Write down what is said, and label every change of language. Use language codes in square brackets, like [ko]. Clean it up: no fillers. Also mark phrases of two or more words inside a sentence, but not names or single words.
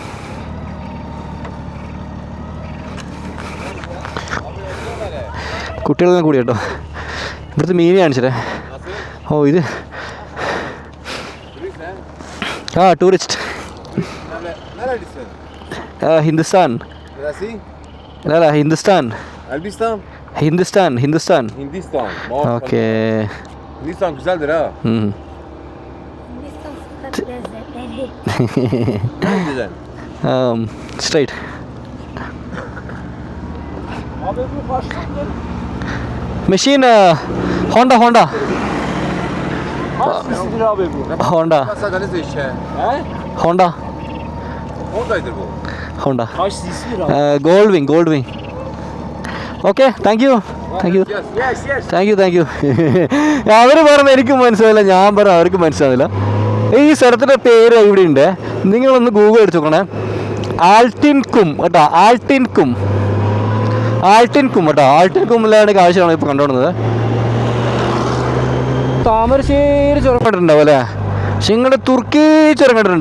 [ml] കുട്ടികളെല്ലാം കൂടി കേട്ടോ. ഇവിടുത്തെ മീൻ കാണിച്ചില്ലേ. ഓ ഇത് ആ ടൂറിസ്റ്റ് ഹിന്ദുസ്ഥാൻ. അല്ല ഹിന്ദുസ്ഥാൻ. [tr] Hindistan. Okay. Hindistan güzeldir ha. Hindistan sokak lezzetleri. Güzel. Straight. Abi bu başlık Machine Honda. kaç cc'dir abi bu? Honda. Masadeniz işe. He? Honda. Honda'ydır bu. Honda. Kaç cc'dir abi? Goldwing. [en] Okay, thank you. Yes. Thank you. [ml] അവർ പറഞ്ഞ എനിക്ക് മനസ്സിലായില്ല, ഞാൻ പറഞ്ഞ അവർക്ക് മനസ്സിലാവില്ല. ഈ സ്ഥലത്തിൻ്റെ പേര് ഇവിടെ ഉണ്ട്, നിങ്ങളൊന്ന് ഗൂഗിൾ അടിച്ച് നോക്കണേ. ആൾട്ടിൻകും കേട്ടോ, ആൾട്ടിൻകും കേട്ടോ. ആൾട്ടിൻകുമ്മിലാണ് കാഴ്ചയാണ് ഇപ്പോൾ കണ്ടുകൊടുന്നത്. താമരശ്ശേരി ചുരം കണ്ടിട്ടുണ്ടാവും അല്ലേ, പക്ഷെ നിങ്ങളുടെ തുർക്കി ചുരം കണ്ടിട്ടുണ്ട്.